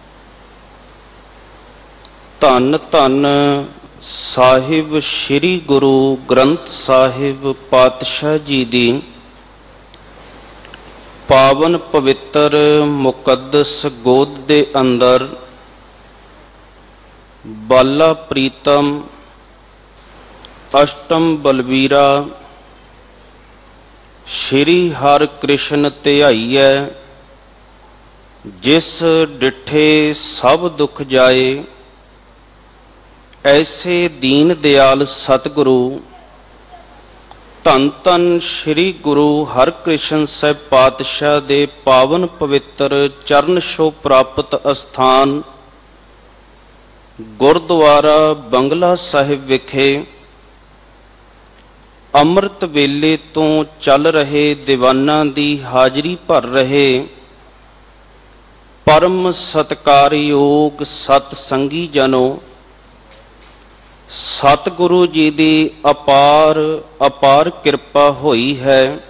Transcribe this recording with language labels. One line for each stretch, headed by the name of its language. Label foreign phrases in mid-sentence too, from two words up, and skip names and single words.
Punjabi: ਧੰਨ ਧੰਨ ਸਾਹਿਬ ਸ੍ਰੀ ਗੁਰੂ ਗ੍ਰੰਥ ਸਾਹਿਬ ਪਾਤਸ਼ਾਹ ਜੀ ਦੀ ਪਾਵਨ ਪਵਿੱਤਰ ਮੁਕੱਦਸ ਗੋਦ ਦੇ ਅੰਦਰ ਬਾਲਾ ਪ੍ਰੀਤਮ ਅਸ਼ਟਮ ਬਲਬੀਰਾ ਸ੍ਰੀ ਹਰਿ ਕ੍ਰਿਸ਼ਨ ਧਿਆਈਐ। ਜਿਸ ਡਿਠੇ ਸਭ ਦੁਖ ਜਾਏ, ਐਸੇ ਦੀਨ ਦਇਆਲ ਸਤਗੁਰੂ ਧੰਨ ਧੰਨ ਸ੍ਰੀ ਗੁਰੂ ਹਰਿਕ੍ਰਿਸ਼ਨ ਸਾਹਿਬ ਪਾਤਸ਼ਾਹ ਦੇ ਪਾਵਨ ਪਵਿੱਤਰ ਚਰਣ ਛੋਹ ਪ੍ਰਾਪਤ ਅਸਥਾਨ ਗੁਰਦੁਆਰਾ ਬੰਗਲਾ ਸਾਹਿਬ ਵਿਖੇ ਅੰਮ੍ਰਿਤ ਵੇਲੇ ਤੋਂ ਚੱਲ ਰਹੇ ਦੀਵਾਨਾਂ ਦੀ ਹਾਜ਼ਰੀ ਭਰ ਰਹੇ ਪਰਮ ਸਤਿਕਾਰਯੋਗ ਸਤਸੰਗੀ ਜਨੋ, ਸਤਗੁਰੂ ਜੀ ਦੀ ਅਪਾਰ ਅਪਾਰ ਕਿਰਪਾ ਹੋਈ ਹੈ।